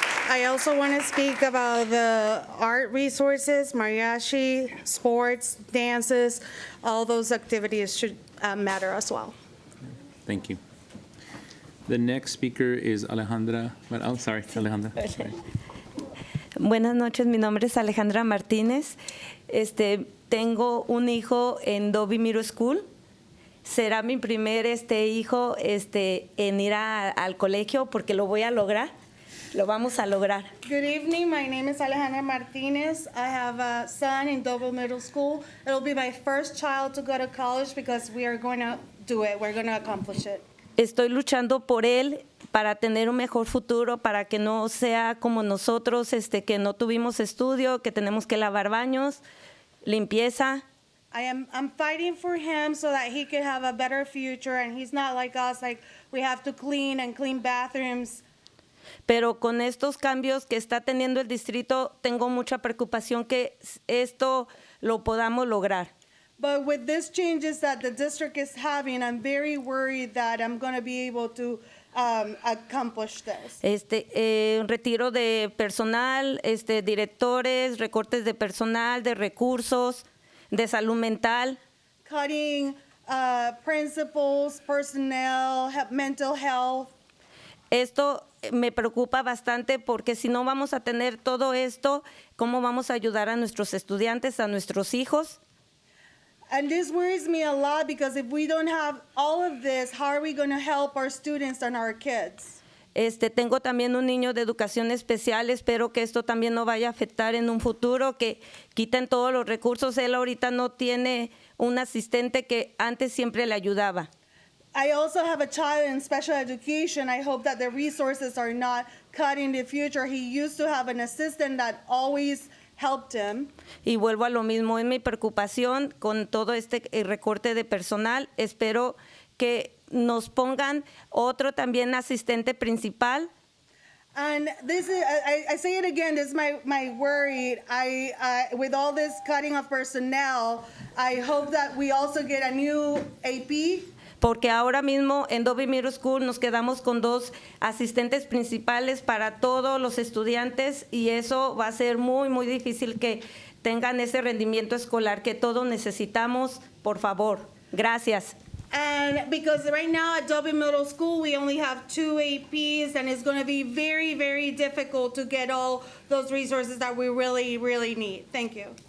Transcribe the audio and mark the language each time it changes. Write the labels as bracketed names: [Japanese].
[English] I also want to speak about the art resources, mariachi, sports, dances. All those activities should matter as well. Thank you. The next speaker is Alejandra. Well, oh, sorry, Alejandra. Sorry. [Spanish] Buenas noches, mi nombre es Alejandra Martínez. Tengo un hijo en Dobie Middle School. Será mi primer hijo en ir al colegio porque lo voy a lograr. Lo vamos a lograr. [English] Good evening. My name is Alejandra Martinez. I have a son in Doble Middle School. It'll be my first child to go to college because we are going to do it. We're going to accomplish it. [Spanish] Estoy luchando por él para tener un mejor futuro, para que no sea como nosotros, que no tuvimos estudio, que tenemos que lavar baños, limpieza. [English] I'm fighting for him so that he could have a better future, and he's not like us, like we have to clean bathrooms. [Spanish] Pero con estos cambios que está teniendo el distrito, tengo mucha preocupación que esto lo podamos lograr. [English] But with these changes that the district is having, I'm very worried that I'm going to be able to accomplish this. [Spanish] Retiro de personal, directores, recortes de personal, de recursos, de salud mental. [English] Cutting principals, personnel, mental health. [Spanish] Esto me preocupa bastante porque si no vamos a tener todo esto, ¿cómo vamos a ayudar a nuestros estudiantes, a nuestros hijos? [English] And this worries me a lot because if we don't have all of this, how are we going to help our students and our kids? [Spanish] Tengo también un niño de educación especial, espero que esto también no vaya a afectar en un futuro, que quiten todos los recursos. Él ahorita no tiene un asistente que antes siempre le ayudaba. [English] I also have a child in special education. I hope that the resources are not cut in the future. He used to have an assistant that always helped him. [Spanish] Y vuelvo a lo mismo, es mi preocupación con todo recorte de personal. Espero que nos pongan otro también asistente principal. [English] And this is, I say it again, this is my worry. With all this cutting of personnel, I hope that we also get a new AP. [Spanish] Porque ahora mismo en Dobie Middle School nos quedamos con 2 asistentes principales para todos los estudiantes y eso va a ser muy, muy difícil que tengan ese rendimiento escolar que todos necesitamos, por favor. Gracias. [English] And because right now at Dobie Middle School, we only have 2 APs, and it's going to be very, very difficult to get all those resources that we really, really need. Thank you.